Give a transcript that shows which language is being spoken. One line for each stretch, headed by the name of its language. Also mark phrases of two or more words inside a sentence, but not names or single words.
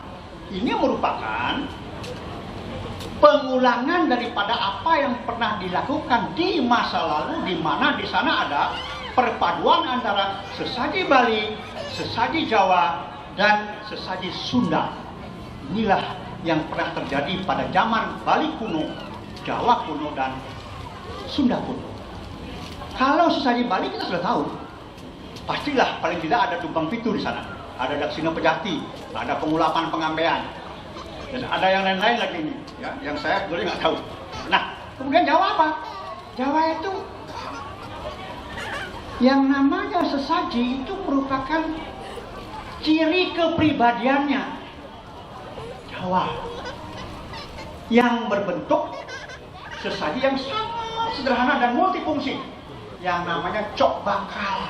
Indonesian: Ini merupakan pengulangan daripada apa yang pernah dilakukan di masa lalu, di mana di sana ada perpaduan antara sesaji Bali, sesaji Jawa, dan sesaji Sunda. Inilah yang pernah terjadi pada zaman Bali kuno, Jawa kuno, dan Sunda kuno. Kalau sesaji Bali kita sudah tahu, pastilah paling tidak ada tumbang pitu di sana, ada daksina pejati, ada pengulapan pengambeian, dan ada yang lain-lain lagi ini, ya, yang saya sebenarnya nggak tahu. Nah, kemudian Jawa apa? Jawa itu yang namanya sesaji itu merupakan ciri kepribadiannya. Jawa yang berbentuk sesaji yang sangat sederhana dan multifungsi, yang namanya cok bakal.